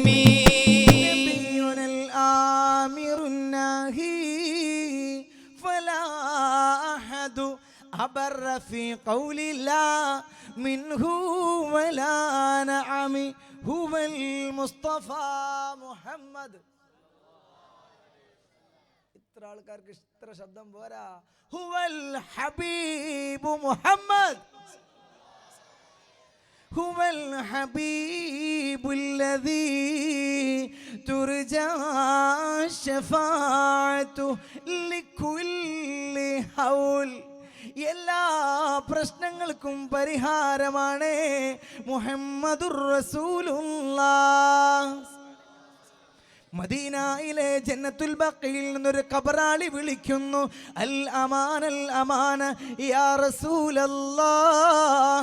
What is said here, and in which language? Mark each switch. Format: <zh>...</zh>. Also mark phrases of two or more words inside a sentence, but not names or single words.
<ar>نبينا الآمر الناهي فلا أحد أبر في قول الله منه ولا نعم هو المصطفى محمد.</ar> <ml>ഇത്ര ആൾക്കാർക്ക് ഇത്ര ശബ്ദം പോരാ.</ml> <ar>هو الحبيب محمد. هو الحبيب الذي ترجى الشفاعة لكل حول.</ar> <ml>എല്ലാ പ്രശ്നങ്ങൾക്കും പരിഹാരമാണ്</ml> <ar>محمد رسول الله.</ar> <ml>മദീനയിലെ ജന്നത്തുൽ ബഖയിൽ നിന്നൊരു ഖബറാളി വിളിക്കുന്നു,</ml> <ar>الأمان الأمان يا رسول الله.</ar>